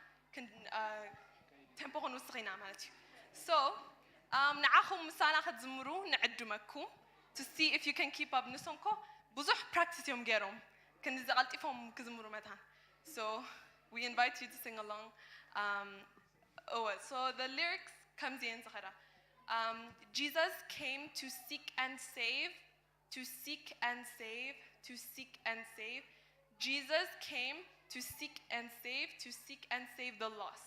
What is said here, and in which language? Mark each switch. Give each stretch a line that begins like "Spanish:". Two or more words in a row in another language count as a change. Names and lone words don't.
Tigrinya: ቴምፖ ክንውስኺና ማለት እዩ ሶ ንዓኹም ምሳና ክትዝምሩ ንዕድመኩም
English: to see if you can keep up
Tigrinya: ንሶምኮ ብዙሕ ፕራክቲስ እዮም ገይሮም ክንዚ ቀልጢፎም ክዝምሩ መታን
English: so we invite you to sing along so the lyrics comes in ዝኸዳ Jesus came to seek and save, to seek and save, to seek and save. Jesus came to seek and save, to seek and save the lost.